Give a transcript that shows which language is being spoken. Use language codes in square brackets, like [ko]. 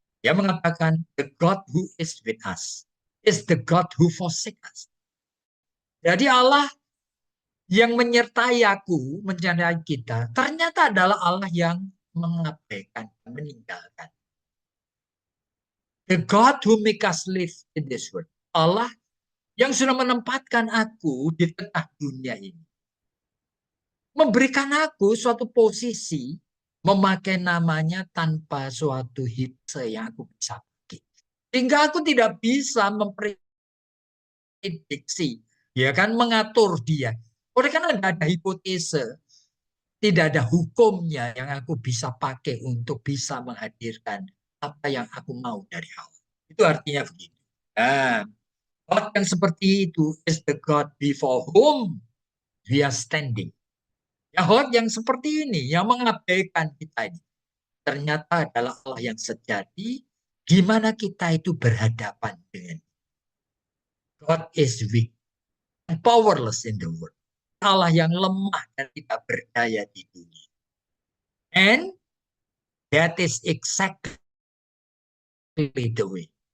[id] Dia mengatakan, [en] the God who is with us is the God who forsake us. [id] Jadi Allah yang menyertai aku, menyertai kita, ternyata adalah Allah yang mengabaikan, meninggalkan. [en] The God who make us live in this world. [id] Allah yang sudah menempatkan aku di tengah dunia ini. Memberikan aku suatu posisi, memakai namanya tanpa suatu hipse yang aku bisa pakai. Sehingga aku tidak bisa memprediksi, ya kan, mengatur dia. Oleh karena tidak ada hipotese, tidak ada hukumnya yang aku bisa pakai untuk bisa menghadirkan apa yang aku mau dari Allah. Itu artinya begitu. [en] Nah, God [id] yang seperti itu [en] is the God before whom we are standing. [id] Ya, God yang seperti ini, yang mengabaikan kita ini, ternyata adalah Allah yang sejati, gimana kita itu berhadapan dengan [en] God is weak and powerless in the world. [id] Allah yang lemah dan tidak berdaya di dunia. [en] And that is exactly the way.